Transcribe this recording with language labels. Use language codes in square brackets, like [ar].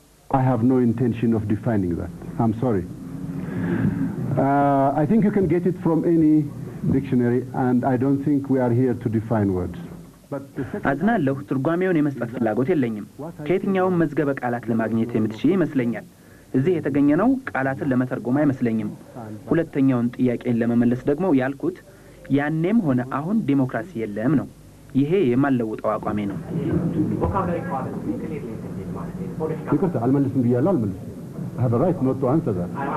[en] I have no intention of defining that. I'm sorry. I think you can get it from any dictionary, and I don't think we are here to define words. [am] አዝናለሁ፣ ትርጓሜውን የመስጠት ፍላጎት የለኝም። ከየትኛውም መዝገበ ቃላት ለማግኘት የምትችይ ይመስለኛል። እዚህ የተገኘነው ቃላትን ለመተርጎም አይመስለኝም። ሁለተኛውን ጥያቄን ለመመለስ ደግሞ ያልኩት ያኔም ሆነ አሁን ዲሞክራሲ የለም ነው። ይሄ የማልለውጠው አቋሜ ነው። ይቅርታ አልመልስም ብያለሁ። አልመልስም። [en] I have a right not to answer that.